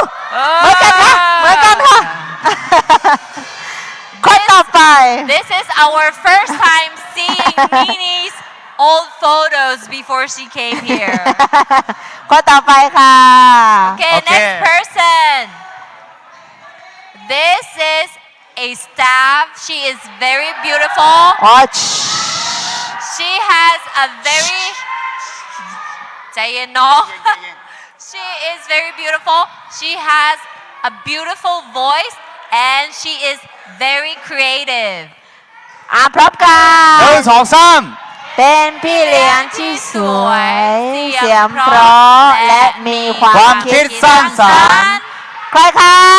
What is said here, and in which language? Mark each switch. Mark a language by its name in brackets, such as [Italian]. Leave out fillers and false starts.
[Thai] เหมือนกันค่ะเหมือนกันค่ะ คนต่อไป [English] This is our first time seeing Nini's old photos before she came here. [Thai] คนต่อไปค่ะ [English] Okay, next person. This is a staff. She is very beautiful. อ๋อ She has a very [Thai] ใจเย็นเนาะ [English] She is very beautiful. She has a beautiful voice and she is very creative. [Thai] พร้อมกัน 1 2 3 เป็นพี่เลี้ยงที่สวย เสียงเพราะและมีความคิดสร้างสรรค์ใครคะ